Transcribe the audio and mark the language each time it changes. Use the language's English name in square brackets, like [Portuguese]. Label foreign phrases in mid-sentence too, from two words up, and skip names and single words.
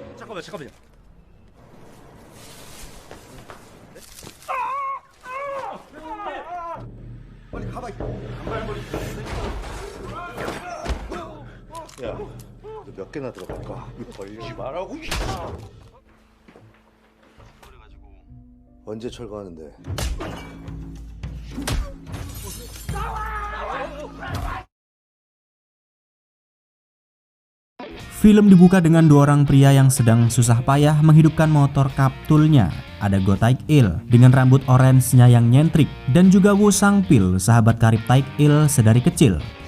[Korean] 잠깐만요. 빨리 가봐. 야, 너 몇 개나 들어갈까? 벌지 말라고. 언제 철거하는데? [Indonesian] Film dibuka dengan dua orang pria yang sedang susah payah menghidupkan motor Kaptulnya. Ada Go Taek-il dengan rambut orange-nya yang nyentrik, dan juga Woo Sang-pil, sahabat karib Taek-il sedari kecil.